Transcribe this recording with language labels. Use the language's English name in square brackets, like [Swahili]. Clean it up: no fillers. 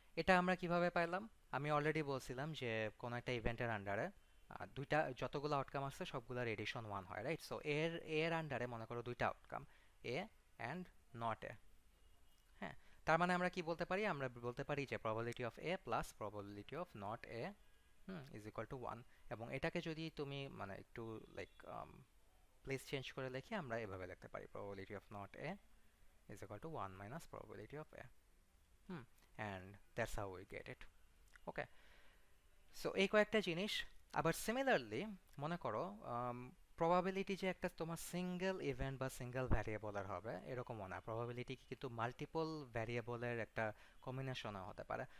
[Bangla] এটা আমরা কিভাবে পাইলাম? আমি অলরেডি বলছিলাম যে কোনো একটা ইভেন্টের আন্ডারে দুইটা যতগুলো আউটকাম আছে সবগুলোর এডিশন 1 হয়, রাইট? সো এর আন্ডারে মনে করো দুইটা outcome, A and not a. হ্যাঁ, তার মানে আমরা কি বলতে পারি? আমরা বলতে পারি যে [English] probability of A plus probability of not A is equal to [Bangla] 1। এবং এটাকে যদি তুমি মানে একটু লাইক [English] place change [Bangla] করে লিখি, আমরা এভাবে লিখতে পারি [English] probability of not A is equal to 1 minus probability of A. And that's how we get it. [Bangla] Okay, so এই কয়েকটা জিনিস। আবার সিমিলারলি মনে করো প্রবাবিলিটি যে একটা তোমার সিঙ্গেল ইভেন্ট বা সিঙ্গেল ভ্যারিয়েবলের হবে এরকমও না, প্রবাবিলিটি কিন্তু মাল্টিপল ভ্যারিয়েবলের একটা কম্বিনেশনও হতে পারে।